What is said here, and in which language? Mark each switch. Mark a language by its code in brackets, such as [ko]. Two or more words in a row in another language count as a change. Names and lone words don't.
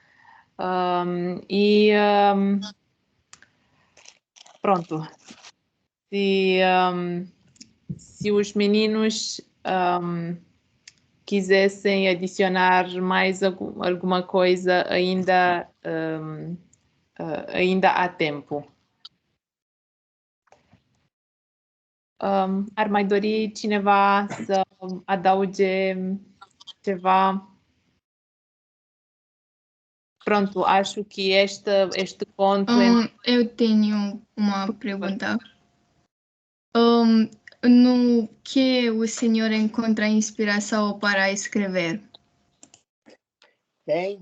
[pt] Pronto. Se os meninos quisessem adicionar mais alguma coisa, ainda há tempo. [ro] Armajdori cineva să adauge ceva? [pt] Pronto, acho que este conto... Eu tenho uma pergunta. No que o senhor encontra inspiração para escrever? Tem.